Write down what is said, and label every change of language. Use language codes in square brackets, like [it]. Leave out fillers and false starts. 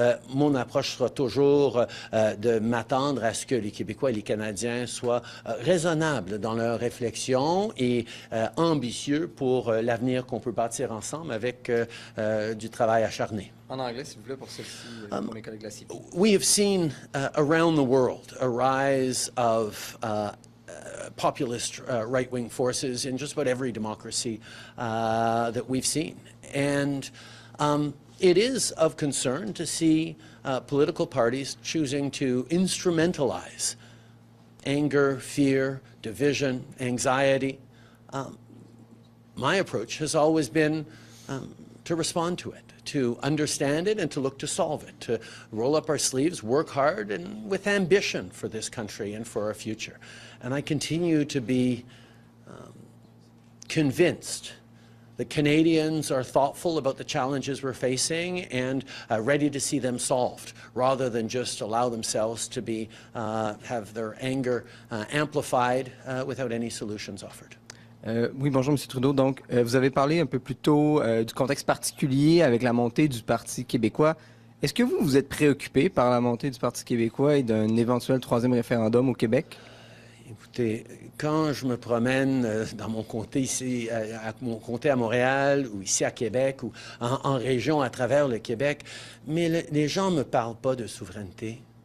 [fr] Mon approche sera toujours de m'attendre à ce que les Québécois et les Canadiens soient raisonnables dans leur réflexion et ambitieux pour l'avenir qu'on peut bâtir ensemble avec du travail acharné. En anglais, s'il vous plaît, pour celle-ci, pour mes collègues de la CP. [en] We have seen around the world a rise of populist right-wing forces in just about every democracy that we've seen. And it is of concern to see political parties choosing to instrumentalize anger, fear, division, anxiety. My approach has always been to respond to it, to understand it and to look to solve it, to roll up our sleeves, work hard, and with ambition for this country and for our future. And I continue to be convinced that Canadians are thoughtful about the challenges we're facing and ready to see them solved, rather than just allow themselves to be, have their anger amplified without any solutions offered. [fr] Oui, bonjour, M. Trudeau. Donc, vous avez parlé un peu plus tôt du contexte particulier avec la montée du Parti québécois. Est-ce que vous êtes préoccupé par la montée du Parti québécois et d'un éventuel troisième référendum au Québec? Écoutez, quand je me promène dans mon comté ici, mon comté à Montréal ou ici à Québec ou en région à travers le Québec, mais les gens ne me parlent pas de souveraineté.